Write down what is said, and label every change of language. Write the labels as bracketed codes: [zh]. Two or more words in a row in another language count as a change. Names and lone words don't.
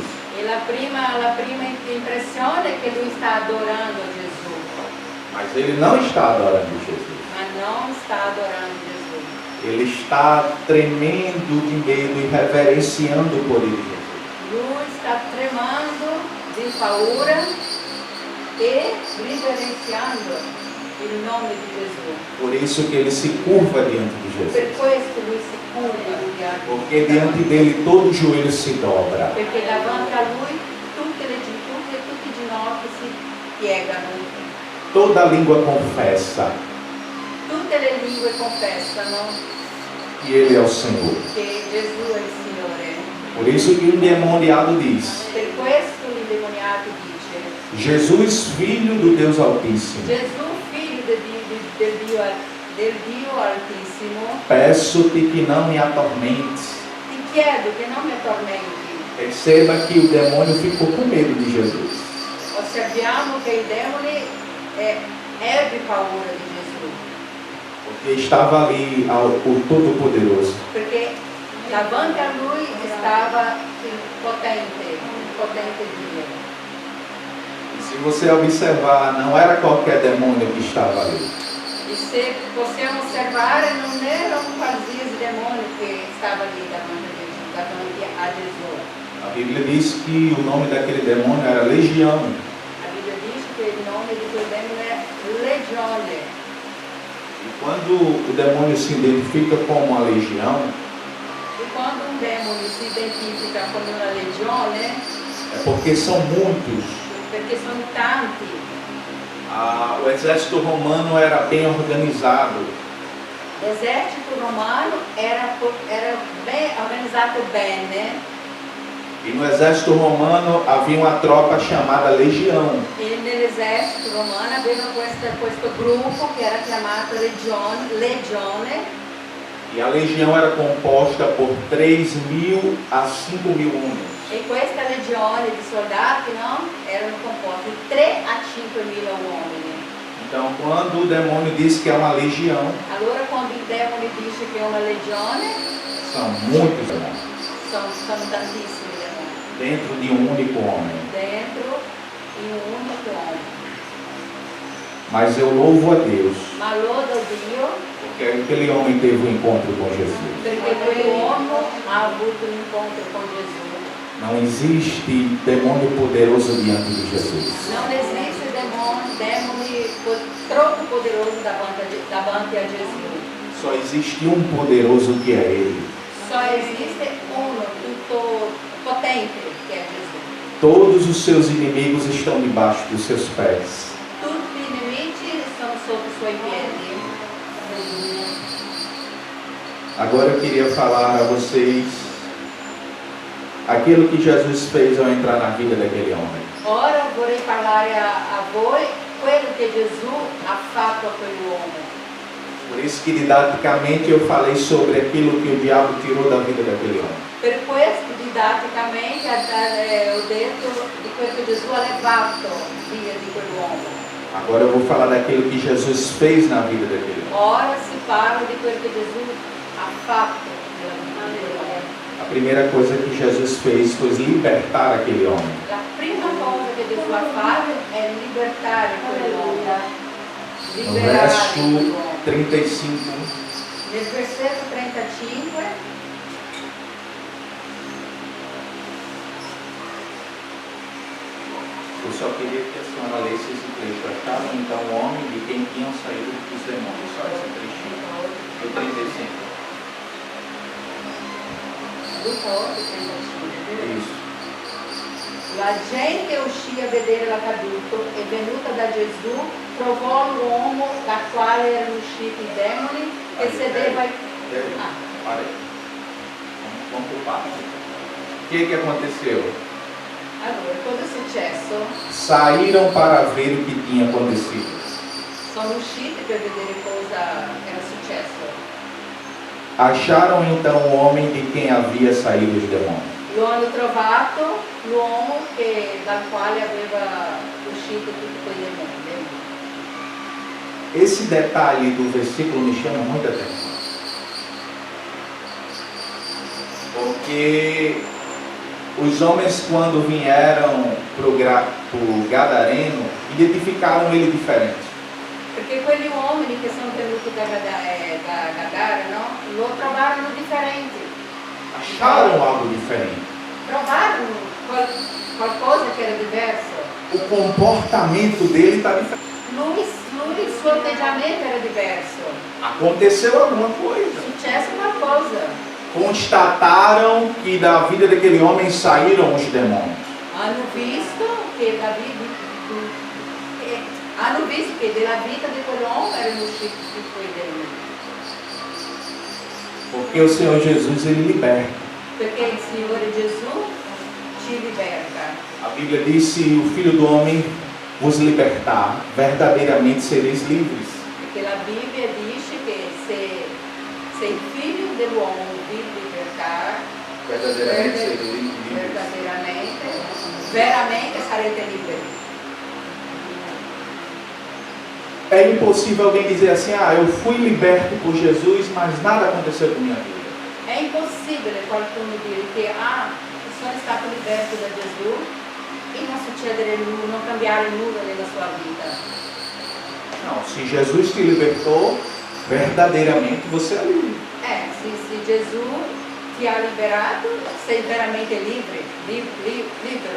[it] E la prima impressione è che lui sta adorando Gesù. [pt] Mas ele não está adorando Jesus. [it] Ma non sta adorando Gesù. [pt] Ele está tremendo de medo e reverenciando o poder de Jesus. [it] Lui sta tremando di paura e riverenziando il nome di Gesù. [pt] Por isso que ele se curva diante de [it] Per [pt] Jesus. [it] questo lui si curva diante di [pt] Porque diante dele todo joelho se dobra. [it] Perché davanti a lui tutti i ginocchi si piegano. [pt] Toda língua confessa [it] Tutte le lingue confessano [pt] que ele é o Senhor. [it] che Gesù è il Signore. [pt] Por isso que o endemoniado diz: [it] Per questo l'indemoniato dice: [pt] Jesus, filho do Deus Altíssimo, [it] Gesù, figlio del Dio Altissimo, [pt] peço-te que não me atormentes. [it] ti chiedo che non mi tormenti. [pt] Perceba que o demônio ficou com medo de Jesus. [it] Osserviamo che il demone ebbe paura di Gesù, [pt] Porque estava ali o Todo-Poderoso. [it] perché davanti a lui stava il potente Dio. [pt] E se você observar, não era qualquer demônio que estava ali. [it] E se possiamo osservare, non era un qualsiasi demonio che stava lì davanti a Gesù. [pt] A Bíblia diz que o nome daquele demônio era Legião. [it] A Bibbia dice che il nome di quel demone è Legione. [pt] E quando o demônio se identifica como a legião, [it] E quando un demone si identifica come una legione, [pt] é porque são muitos. [it] perché sono tanti, [pt] O exército romano era bem organizado. [it] l'esercito romano era ben organizzato bene, [pt] E no exército romano havia uma tropa chamada legião. [it] e nell'esercito romano aveva questo gruppo che era chiamato legione, [pt] E a legião era composta por 3.000 a 5.000 homens. [it] e questa legione di soldati, no? Erano composti 3 a 5.000 uomini. [pt] Então, quando o demônio diz que é uma legião, [it] Allora quando il demone dice che è una legione, [pt] são muitos demônios [it] sono tantissimi demoni [pt] dentro de um único homem. [it] dentro in un unico uomo. [pt] Mas eu louvo a Deus, [it] Ma lodo Dio [pt] porque aquele homem teve um encontro com Jesus. [it] perché quell'uomo ha avuto un incontro con Gesù. [pt] Não existe demônio poderoso diante de Jesus. [it] Non esiste demone troppo poderoso davanti a Gesù. [pt] Só existe um poderoso que é Ele. [it] Só esiste uno tutto potente che è Gesù. [pt] Todos os seus inimigos estão debaixo dos seus pés. [it] Tutti i nemici sono sotto i suoi piedi. [pt] Agora eu queria falar a vocês aquilo que Jesus fez ao entrar na vida daquele homem. [it] Ora vorrei parlare a voi quello che Gesù ha fatto a quell'uomo. [pt] Por isso que didaticamente eu falei sobre aquilo que o diabo tirou da vida daquele homem. [it] Per questo didatticamente ho detto di quello che Gesù ha levato via di quell'uomo. [pt] Agora eu vou falar daquilo que Jesus fez na vida daquele homem. [it] Ora si parla di quello che Gesù ha fatto nella vita dell'uomo. [pt] A primeira coisa que Jesus fez foi libertar aquele homem. [it] La prima cosa che Gesù ha fatto è libertare quell'uomo. [pt] No [it] Liberare [pt] verso [it] quell'uomo. [pt] 35, [it] Nel versetto 35 [pt] eu só queria que a senhora lesse esse trecho. Acharam então o homem de quem tinham saído os demônios. Só esse trechinho. Do 35. [it] Luca 8:35. [pt] Isso. [it] La gente uscì a vedere l'accaduto e venuta da Gesù trovò l'uomo da quale erano usciti i demoni che sedeva [pt] Para aí. Vamos por parte. O que aconteceu? [it] Allora, cosa è successo? [pt] saíram para ver o que tinha acontecido. [it] Sono usciti per vedere cosa era successo. [pt] Acharam então o homem de quem havia saído os demônios. [it] Lo hanno trovato l'uomo dal quale aveva uscito tutti quei demoni. [pt] Esse detalhe do versículo me chama muita atenção. Porque os homens, quando vieram para o Gadareno, identificaram ele diferente. [it] Perché quegli uomini che sono venuti da Gadara, no? Lo trovarono differente. [pt] Acharam algo diferente. [it] Trovarono qualcosa che era diverso. [pt] O comportamento dele está diferente. [it] Il suo atteggiamento era diverso. [pt] Aconteceu alguma coisa. [it] Successe una cosa. [pt] Constataram que da vida daquele homem saíram os demônios. [it] Hanno visto che della vita di quell'uomo erano usciti tutti quei demoni. [pt] Porque o Senhor Jesus, ele liberta. [it] Perché il Signore Gesù ci liberta. [pt] A Bíblia diz: se o Filho do Homem vos libertar, verdadeiramente sereis livres. [it] Perché la Bibbia dice che se il Figlio dell'uomo vi libertar, veramente sarete liberi. [pt] É impossível alguém dizer assim: ah, eu fui liberto por Jesus, mas nada aconteceu com minha vida. [it] È impossibile qualcuno dire che sono stato liberto da Gesù e non succedere nulla, non cambiare nulla nella sua vita. [pt] Não, se Jesus te libertou, verdadeiramente você é livre. [it] Se Gesù ti ha liberato, sei veramente libero.